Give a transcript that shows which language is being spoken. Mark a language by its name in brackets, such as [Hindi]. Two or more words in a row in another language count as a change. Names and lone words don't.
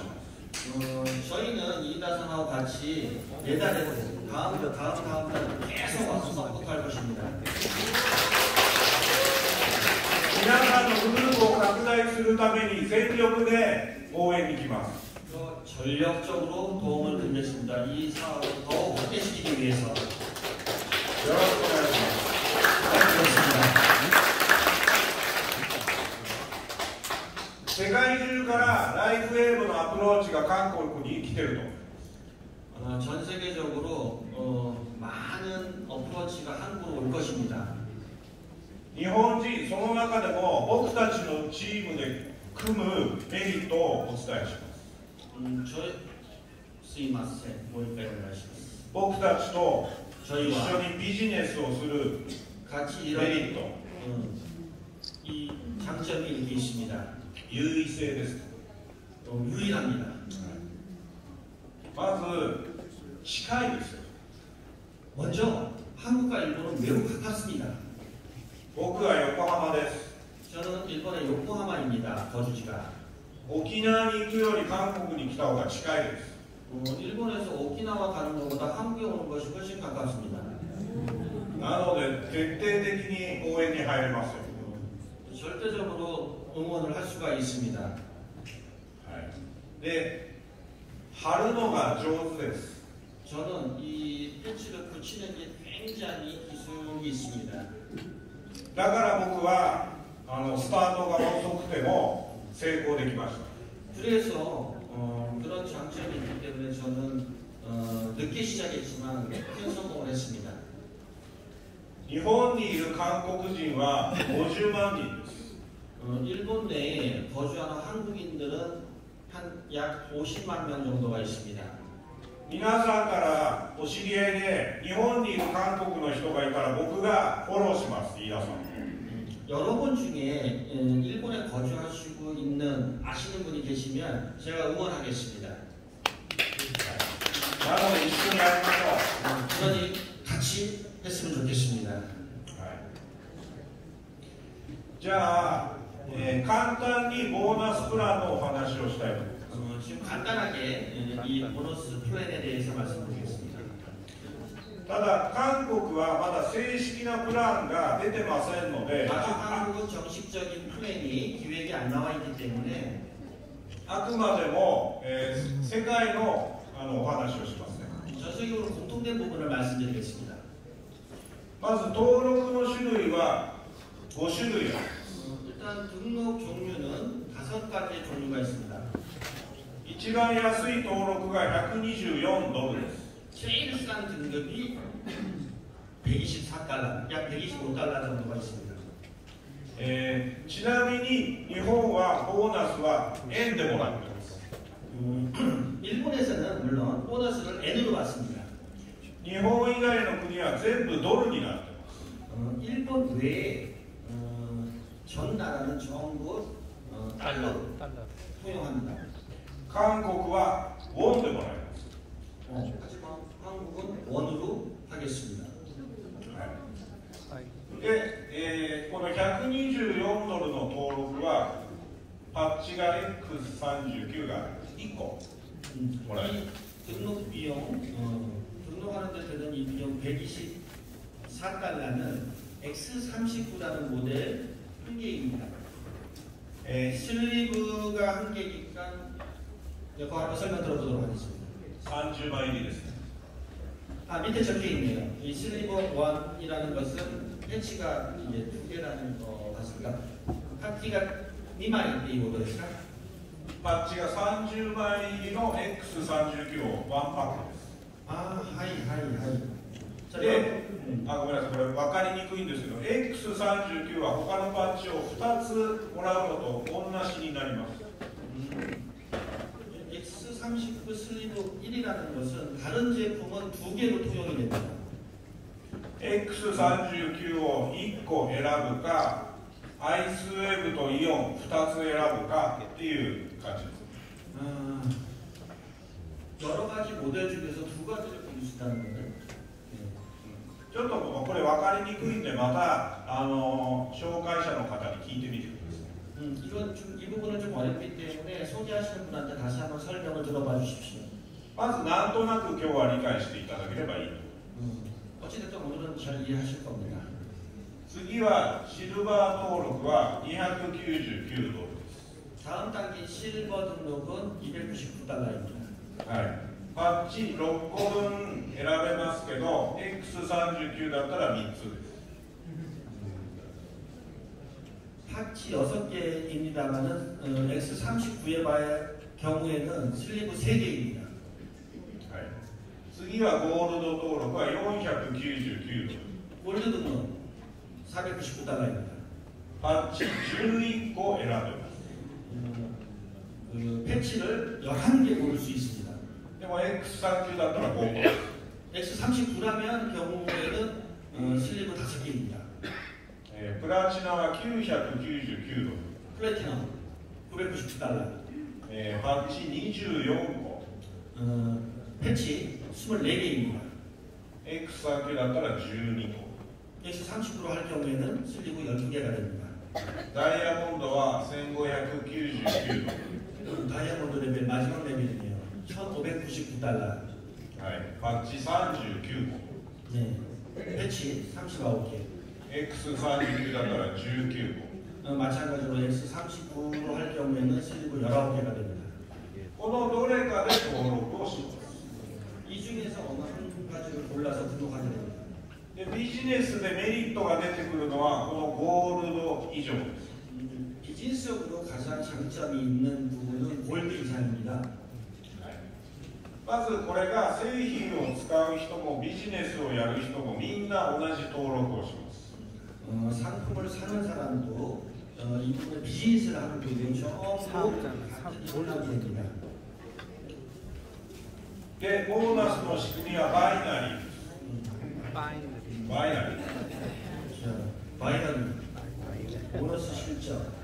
[Korean] 저희는 이다상하고 같이 내달에도 다음 달 계속 와서 서포트할 것입니다. [Japanese] 皆さんのグループを拡大するために全力で応援に来ます [Korean] 또 전력적으로 도움을 드리겠습니다. 이 사업을 더욱 확대시키기 위해서 [Japanese] よろしくお願いします [Korean] 그렇습니다. [Japanese] 世界中からライフウェーブのアプローチが韓国に来てると [Korean] 전 세계적으로 많은 어프로치가 한국으로 올 것입니다. [Japanese] 日本人その中でも僕たちのチームで組むメリットをお伝えしますすいません、もう一回お願いします。僕たちと一緒 [Korean] 저희와 [Japanese] にビジネスをする [Korean] 같이 [Japanese] メ [Korean] 이런 [Japanese] リット [Korean] 이 장점이 이렇게 있습니다. [Japanese] 優位性です [Korean] 유일합니다. [Japanese] まず近いですよ [Korean] 먼저 한국과 일본은 매우 가깝습니다. [Japanese] 僕は横浜です [Korean] 저는 일본의 요코하마입니다. 거주지가. [Japanese] 沖縄に行くより韓国に来た方が近いです [Korean] 일본에서 오키나와 가는 것보다 한국에 오는 것이 훨씬 가깝습니다. [Japanese] なので徹底的に応援に入れますよ [Korean] 절대적으로 응원을 할 수가 있습니다. [Japanese] で貼るのが上手です [Korean] 저는 이 패치를 붙이는 게 굉장히 기술이 있습니다. [Japanese] だから僕はスタートが遅くても成功できました [Korean] 그래서 그런 장점이 있기 때문에 저는 늦게 시작했지만 큰 성공을 했습니다. [Japanese] 日本にいる韓国人は50万人です [Korean] 일본 내에 거주하는 한국인들은 한 약 50만 명 정도가 있습니다. [Japanese] 皆さんからお知り合いで日本にいる韓国の人がいたら僕がフォローします飯田さん [Korean] 여러분 중에 일본에 거주하시고 있는 아시는 분이 계시면 제가 응원하겠습니다. [Japanese] なので一緒にやりましょう [Korean] 그러니 같이 했으면 좋겠습니다. [Japanese] じゃあ、簡単にボーナスプランのお話をしたいと思います [Korean] 지금 간단하게 이 보너스 플랜에 대해서 말씀드리겠습니다. [Japanese] ただ韓国はまだ正式なプランが出てませんので [Korean] 아직 한국은 정식적인 플랜이 기획이 안 나와 있기 때문에 [Japanese] あくまでも、世界のお話をしますね [Korean] 전세계적으로 공통된 부분을 말씀드리겠습니다. [Japanese] まず登録の種類は5種類ある [Korean] 일단 등록 종류는 5가지의 종류가 있습니다. [Japanese] 1 一番安い登録が124ドルです。 [Korean] 제일 싼 등급이 124달러, 약 125달러 정도가 있습니다. [Japanese] ちなみに日本はボーナスは円でもらっています。 [Korean] 일본에서는 물론 보너스를 N으로 받습니다. [Japanese] 日本以外の国は全部ドルになっています。 [Korean] 일본 외에 전 나라는 전부 달러로 통용합니다. [Japanese] 韓国はウォンでもらいます。 [Korean] 하지만 한국은 원으로 하겠습니다. [Japanese] で、この124ドルの登録はパッチが X39 が1個もらえる。 [Korean] 이 등록 비용, 등록하는 데 드는 이 비용 124달러는 X39라는 모델 한 개입니다. 슬리브가 한 개니까 그거 한번 설명 들어보도록 하겠습니다. [Japanese] 30 枚入りですね。 [Korean] 밑에 적혀 있네요. 이 슬리브 1이라는 것은 패치가 이제 2개라는 거 같습니다. [Japanese] 파티가 2枚っていうことですか? パッチが30枚入りの X39 をワンパックです。で、ごめんなさい、これ分かりにくいんですけど、X39 は他のパッチを2つもらうのと同じになります。 [Korean] X39 슬리브 1이라는 것은 다른 제품은 2개로 통용이 됩니다. [Japanese] X39 を1個選ぶか、アイスウェーブとイオン2つ選ぶかっていう感じです。 [Korean] 여러 가지 모델 중에서 2가지를 고를 수 있다는 거는 [Japanese] ちょっとこれ分かりにくいんで、また紹介者の方に聞いてみてください。 [Korean] 이 부분은 좀 어렵기 때문에 소개하시는 분한테 다시 한번 설명을 들어봐 주십시오. [Japanese] まずなんとなく今日は理解していただければいいと。 [Korean] 어찌됐든 오늘은 잘 이해하실 겁니다. [Japanese] 次はシルバー登録は299ドルです。 [Korean] 다음 단계 실버 등록은 299달러입니다. [Japanese] はい。パッチ6個分選べますけど、X39 だったら3つです。 [Korean] 파치 6개입니다만은 X39의 경우에는 슬리브 3개입니다. [Japanese] はい。次はゴールド登録は499ドル。 [Korean] 골드 등록 499달러입니다. [Japanese] パッチ11個選べます。 [Korean] 패치를 11개 고를 수 있습니다. [Japanese] でも X39 だったら5個です。 [Korean] X39라면 경우에는 슬리브 5개입니다. [Japanese] プラチナは999ドル。 [Korean] 플래티넘 999달러. [Japanese] パッチ24 個。 [Korean] 패치 24개입니다. [Japanese] X39 だったら12 個。 [Korean] X39로 할 경우에는 슬리브 12개가 됩니다. [Japanese] ダイヤモンドは1599ドル。 [Korean] 다이아몬드 레벨 마지막 레벨이네요. 1599달러. [Japanese] はい。パッチ39 個。 [Korean] 네. 패치 39개. [Japanese] X39 だったら19 個。 [Korean] 마찬가지로 X39로 할 경우에는 슬리브 19개가 됩니다. [Japanese] このどれかで登録をします。 [Korean] 이 중에서 어느 한 가지를 골라서 등록하게 됩니다. [Japanese] でビジネスでメリットが出てくるのはこのゴールド以上です。 [Korean] 비즈니스적으로 가장 장점이 있는 부분은 골드 이상입니다. [Japanese] まずこれが製品を使う人もビジネスをやる人もみんな同じ登録をします。 [Korean] 상품을 사는 사람도 이 부분에 비즈니스를 하는 분들이 전부 같은 올라오게 됩니다. [Japanese] でボーナスの仕組みはバイナリーです。バイナリー。 [Korean] 바이너리 보너스 실적.